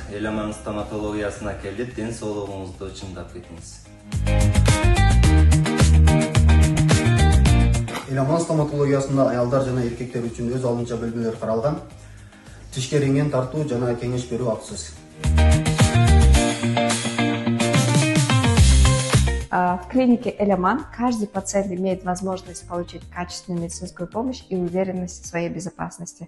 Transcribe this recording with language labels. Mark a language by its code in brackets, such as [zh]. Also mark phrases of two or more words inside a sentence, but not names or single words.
[ky] Эл Аман стоматологиясына келип, ден соолугуңузду чыңдап кетиңиз. Эл Аман стоматологиясында аялдар жана эркектер үчүн өз алдынча бөлмөлөр каралган. Тишке рентген тартуу жана кеңеш берүү акысыз. [ru] В клинике Эл Аман каждый пациент имеет возможность получить качественную медицинскую помощь и уверенность в своей безопасности.